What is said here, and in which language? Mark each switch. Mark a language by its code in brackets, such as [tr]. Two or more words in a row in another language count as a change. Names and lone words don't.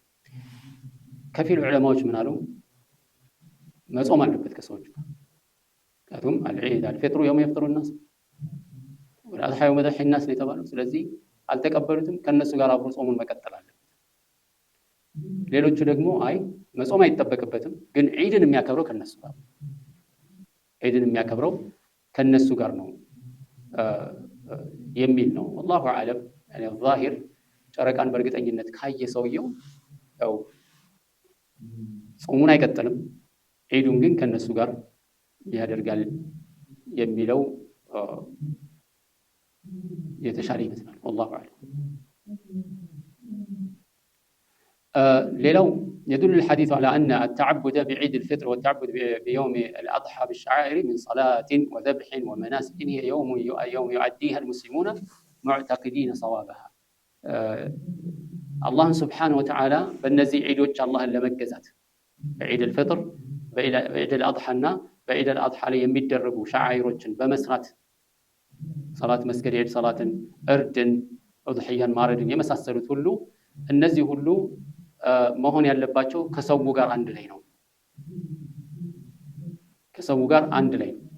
[am] ከፊል ዑለማዎች ምን አሉ? መጾም አለበት ከሰዎች ጋር። ምክንያቱም [ar] العيد الفطر يوم يفطر [am] الناس [ar] والأضحى يوم يضحي [am] الناس ነው የተባለው። ስለዚህ አልተቀበሉትም፣ ከነሱ ጋር አብሮ ጾሙን መቀጠል አለበት። ሌሎቹ ደግሞ አይ መጾም አይጠበቅበትም፣ ግን ዒድን የሚያከብረው ከነሱ ጋር ዒድን የሚያከብረው ከነሱ ጋር ነው የሚል ነው። [ar] والله اعلم يعني الظاهر [am] ጨረቃን በእርግጠኝነት ካየ ሰውየው ያው ጾሙን አይቀጥልም፣ ዒዱን ግን ከነሱ ጋር ያደርጋል የሚለው የተሻለ ይመስላል። [ar] والله اعلم። ሌላው يدل الحديث على أن التعبد بعيد الفطر والتعبد بيوم الأضحى بالشعائر من صلاة وذبح ومناسك هي يوم يعديها المسلمون معتقدين صوابها. [am] አላህን [ar] سبحانه وتعالى [am] በእነዚህ ዒዶች አላህን ለመገዛት በዒድ አልፍጥር በዒድ አልአድሓና በዒድ አልአድሓ ላይ የሚደረጉ ሸዓኢሮችን በመስራት ሰላት መስገድ፣ የዒድ ሰላትን፣ እርድን፣ ኡድሕያን ማረድን የመሳሰሉት ሁሉ እነዚህ ሁሉ መሆን ያለባቸው ከሰው ጋር አንድ ላይ ነው። ከሰው ጋር አንድ ላይ